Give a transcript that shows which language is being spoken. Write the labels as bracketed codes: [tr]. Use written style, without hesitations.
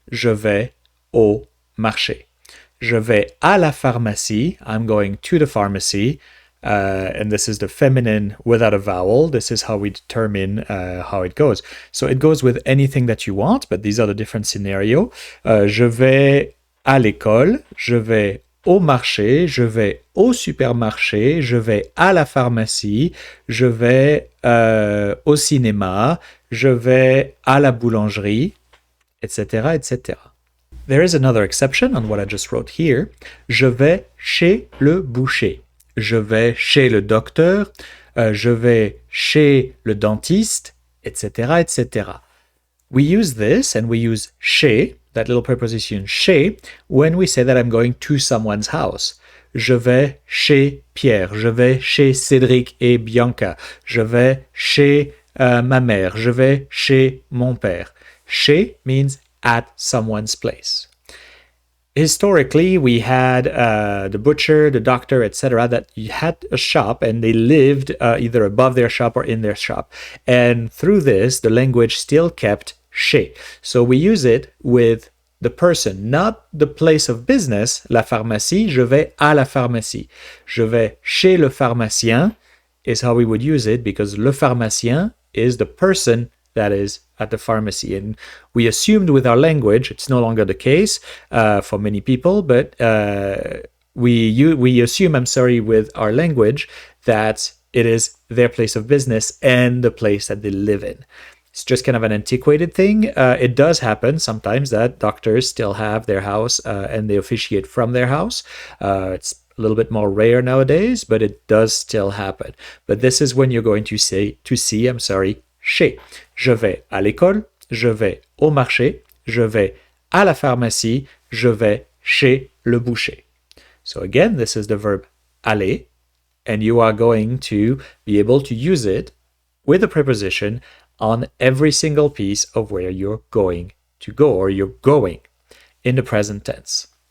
[fr] Je vais au marché. Je vais à la pharmacie. [en] I'm going to the pharmacy. And this is the feminine without a vowel. This is how we determine how it goes. So it goes with anything that you want, but these are the different scenarios. [fr] Je vais à l'école, je vais au marché, je vais au supermarché, je vais à la pharmacie, je vais au cinéma, je vais à la boulangerie, etc., etc. [en] There is another exception on what I just wrote here. [fr] Je vais chez le boucher. Je vais chez le docteur, je vais chez le dentiste, etc., etc. [en] We use this, and we use chez, that little preposition chez, when we say that I'm going to someone's house. [fr] Je vais chez Pierre, je vais chez Cédric et Bianca, je vais chez ma mère, je vais chez mon père. [en] Chez means at someone's place. Historically, we had the butcher, the doctor, etc., that had a shop and they lived either above their shop or in their shop. And through this, the language still kept chez. So we use it with the person, not the place of business. [fr] La pharmacie, je vais à la pharmacie. Je vais chez le pharmacien [en] is how we would use it, because le pharmacien is the person that is at the pharmacy. And we assumed with our language, it's no longer the case for many people, but we assume, I'm sorry, with our language that it is their place of business and the place that they live in. It's just kind of an antiquated thing. It does happen sometimes that doctors still have their house and they officiate from their house. It's a little bit more rare nowadays, but it does still happen. But this is when you're going to say, to see, I'm sorry, chez. [fr] Je vais à l'école, je vais au marché, je vais à la pharmacie, je vais chez le boucher. [en] So again, this is the verb aller, and you are going to be able to use it with a preposition on every single piece of where you're going to go or you're going in the present tense.